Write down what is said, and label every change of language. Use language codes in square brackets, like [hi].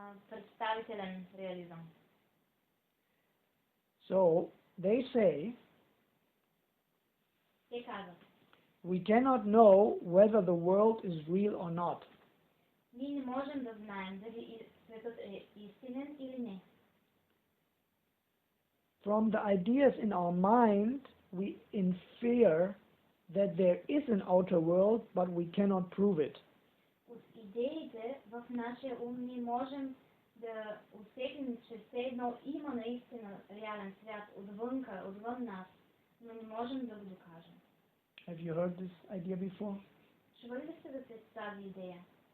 [bg] представителен реализъм. [en] So they say we cannot know whether the world is real or not. [bg] Ние не можем да знаем дали светът е истинен или не. [en] From the ideas in our mind, we infer that there is an outer world, but we cannot prove it. [bg] От идеите в нашия ум ние можем да усетим, че все едно има наистина реален свят отвън нас, но не можем да го докажем. [en] Have you heard this idea before? [bg] Чували ли сте за тази идея?